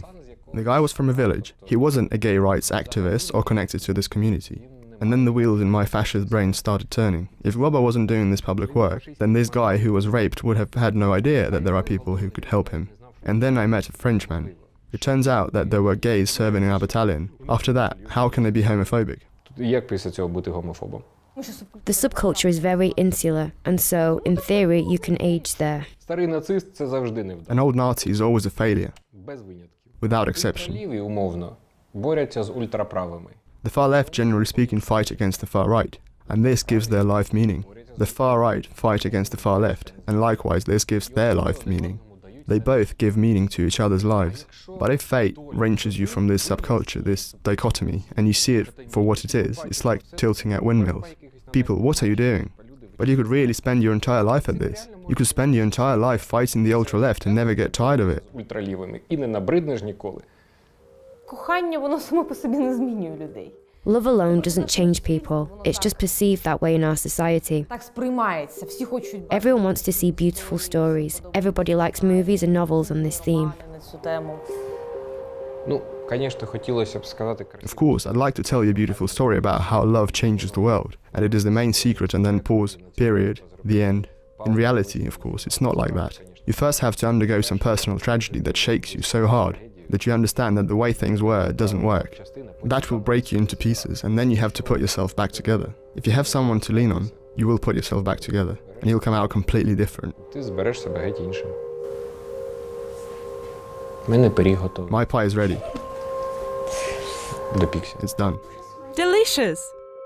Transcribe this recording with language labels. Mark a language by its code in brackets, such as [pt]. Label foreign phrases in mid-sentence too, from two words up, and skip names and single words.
[en] The guy was from a village. He wasn't a gay rights activist or connected to this community. And then the wheels in my fascist brain started turning. If Globa wasn't doing this public work, then this guy who was raped would have had no idea that there are people who could help him. And then I met a Frenchman. It turns out that there were gays serving in our battalion. After that, how can they be homophobic? [uk] Як після цього бути гомофобом? [en] The subculture is very insular, and so, in theory, you can age there. [uk] Старий нацист – це завжди невдало. [en] An old Nazi is always a failure, [uk] Без винятків. [en] without exception. [uk] Ліві, умовно, борються з ультраправими. [en] The far left, generally speaking, fight against the far right, and this gives their life meaning. The far right fight against the far left, and likewise this gives their life meaning. They both give meaning to each other's lives. But if fate wrenches you from this subculture, this dichotomy, and you see it for what it is, it's like tilting at windmills. People, what are you doing? But you could really spend your entire life at this. You could spend your entire life fighting the ultra-left and never get tired of it. [uk] Ультралівими. І не набриднеш ніколи. Кохання, воно само по собі не змінює людей. [en] Love alone doesn't change people. It's just perceived that way in our society. [uk] Так сприймається. Всі хочуть [en] Everyone wants to see beautiful stories. Everybody likes movies and novels on this theme. [uk] на цю тему. Ну, звісно, хотілося б сказати... [en] Of course, I'd like to tell you a beautiful story about how love changes the world, and it is the main secret and then pause, period, the end. In reality, of course, it's not like that. You first have to undergo some personal tragedy that shakes you so hard that you understand that the way things were doesn't work. That will break you into pieces, and then you have to put yourself back together. If you have someone to lean on, you will put yourself back together, and you'll come out completely different. [uk] Ти збереш себе геть іншим. У мене пиріг готовий. [en] My pie is ready. [uk] Допікся. [en] It's done. Delicious.